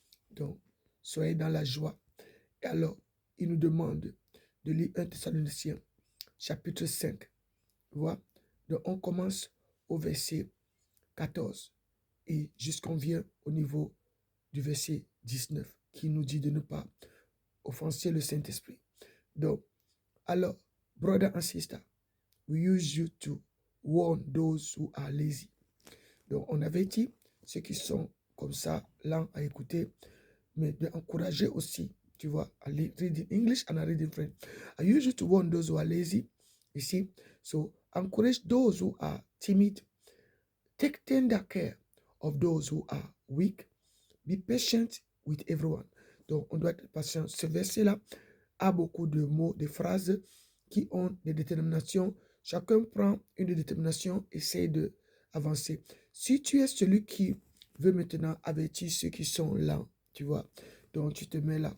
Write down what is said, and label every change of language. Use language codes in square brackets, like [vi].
[fr] Donc, soyez dans la joie. Et alors, il nous demande de lire 1 Thessaloniciens, chapitre 5. Voilà. Donc, on commence au verset 14 et jusqu'on vient au niveau du verset 19 qui nous dit de ne pas offenser le Saint-Esprit. Donc, alors, [en] brother and sister, we use you to warn those who are lazy. [fr] Donc, on avait dit ceux qui sont comme ça, lents à écouter, mais d'encourager aussi, tu vois, à [en] read in English and I read in French. I use you to warn those who are lazy, you see. So, encourage those who are timid. Take tender care of those who are weak. Be patient with everyone. [fr] Donc, on doit être patient. Ce verset-là a beaucoup de mots, de phrases qui ont des déterminations. Chacun prend une détermination, essaie d'avancer. Si tu es celui qui veut maintenant avertir ceux qui sont lents, tu vois, donc tu te mets là.